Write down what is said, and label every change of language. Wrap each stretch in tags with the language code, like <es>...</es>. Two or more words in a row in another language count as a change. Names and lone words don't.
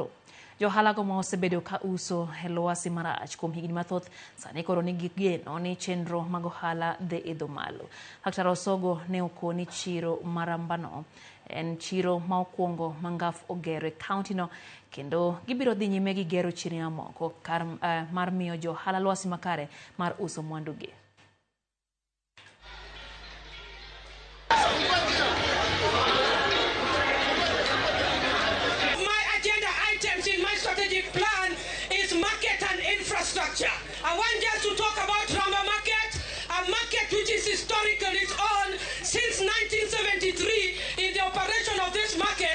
<luo>Johala go ma osebedo ka uso e lwasi marach kuom higni mathoth sani koro nigi geno ni chenro mag ohala dhi idho malo. Dr. Osogo ne okoni chiro marambano en chiro ma okwongo mangaf ogero e kaunti no kendo gibiro dhi nyime gi gero chiro moko kar mar miyo johala lwasi makare mar uso mwandugi.</luo> <en>I want just to talk about Ramba market, a market which is historical, its own since 1973 in the operation of this market.</en>